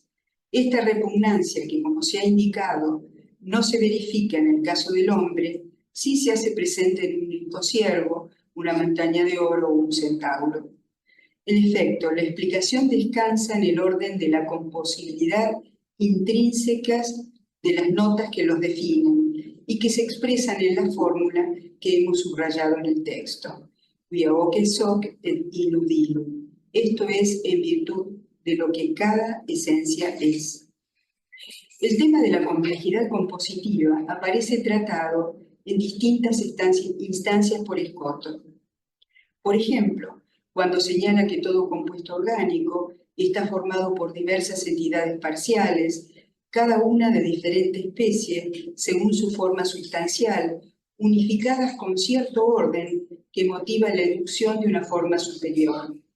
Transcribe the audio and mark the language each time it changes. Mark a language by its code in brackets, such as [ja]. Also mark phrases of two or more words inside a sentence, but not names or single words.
[es] Esta repugnancia, que como se ha indicado, no se verifica en el caso del hombre, sí se hace presente en un rico ciervo, una montaña de oro o un centauro. En efecto, la explicación descansa en el orden de la composibilidad intrínsecas de las notas que los definen y que se expresan en la fórmula que hemos subrayado en el texto. [la] Quia hoc soc et illud illum. [es] Esto es en virtud de lo que cada esencia es. El tema de la complejidad compositiva aparece tratado en distintas instancias por Escoto. Por ejemplo, cuando señala que todo compuesto orgánico está formado por diversas entidades parciales, cada una de diferente especie según su forma sustancial, unificadas con cierto orden que motiva la inducción de una forma superior.